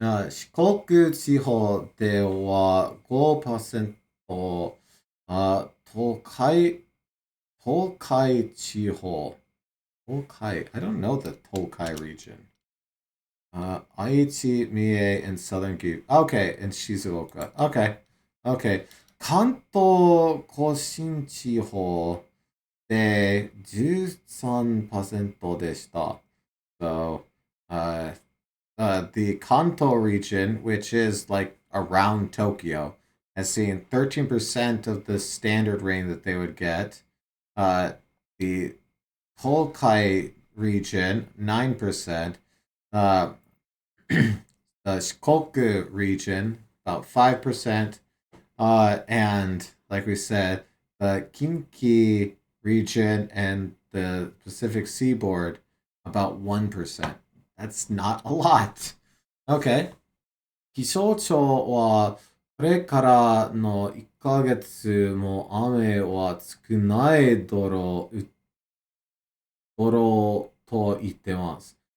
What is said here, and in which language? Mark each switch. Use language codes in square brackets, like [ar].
[ja] 四国地方では5%、東海地方、Tokai. [en] I don't know the Tokai region. Aichi, Mie, and Southern Gi. Okay, and Shizuoka. Okay. Okay. [ja] Kanto Koshin Chiho de 13% でした. [en] So, the Kanto region, which is like around Tokyo, has seen 13% of the standard rain that they would get. The Tokai region, 9%. The Shikoku region, about 5%. And like we said, the Kinki region and the Pacific Seaboard, about 1%. That's not a lot. Okay. [ja] 気象庁はこれからの1ヶ月も雨は少ないだろうと言ってます。